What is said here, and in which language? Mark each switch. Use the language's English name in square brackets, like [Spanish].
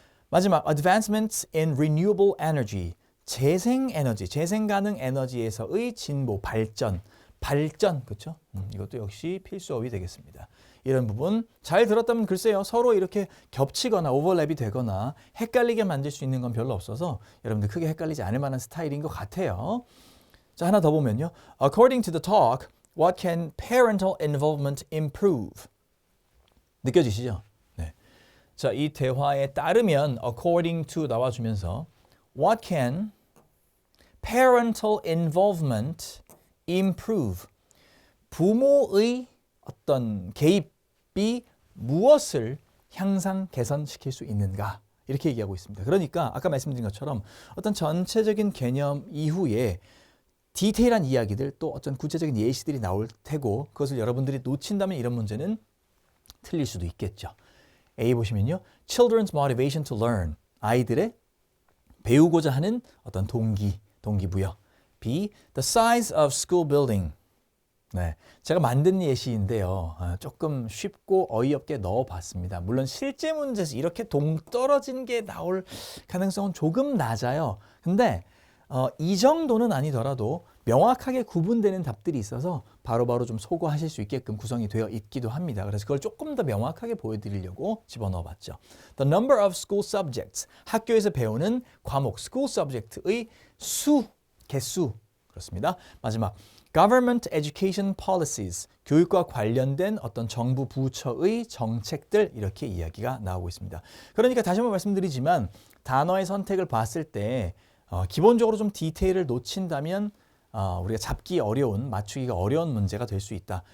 [Korean] 마지막, [English] advancements in renewable energy, [Korean] 재생 에너지, 재생 가능 에너지에서의 진보, 발전, 그렇죠? 이것도 역시 필수어휘 되겠습니다. 이런 부분 잘 들었다면 글쎄요. 서로 이렇게 겹치거나 오버랩이 되거나 헷갈리게 만들 수 있는 건 별로 없어서 여러분들 크게 헷갈리지 않을 만한 스타일인 것 같아요. 자, 하나 더 보면요. [English] According to the talk, what can parental involvement improve? [Korean] 느껴지시죠? 네. 자, 이 대화에 따르면 according to 나와주면서 [English] what can parental involvement improve? [Korean] 부모의 어떤 개입이 무엇을 향상 개선시킬 수 있는가? 이렇게 얘기하고 있습니다. 그러니까 아까 말씀드린 것처럼 어떤 전체적인 개념 이후에 디테일한 이야기들 또 어떤 구체적인 예시들이 나올 테고 그것을 여러분들이 놓친다면 이런 문제는 틀릴 수도 있겠죠. A 보시면요. [English] Children's motivation to learn. [Korean] 아이들의 배우고자 하는 어떤 동기부여. B. [English] The size of school building. [Korean] 네, 제가 만든 예시인데요. 조금 쉽고 어이없게 넣어봤습니다. 물론 실제 문제에서 이렇게 동떨어진 게 나올 가능성은 조금 낮아요. 근데 이 정도는 아니더라도 명확하게 구분되는 답들이 있어서 바로바로 좀 소거하실 수 있게끔 구성이 되어 있기도 합니다. 그래서 그걸 조금 더 명확하게 보여드리려고 집어넣어봤죠. [English] The number of school subjects, [Korean] 학교에서 배우는 과목, [English] school subject의 개수, 그렇습니다. [Korean] 마지막, [English] Government Education Policies, [Korean] 교육과 관련된 어떤 정부 부처의 정책들 이렇게 이야기가 나오고 있습니다. 그러니까 다시 한번 말씀드리지만 단어의 선택을 봤을 때 기본적으로 좀 디테일을 놓친다면 우리가 잡기 어려운, 맞추기가 어려운 문제가 될 수 있다.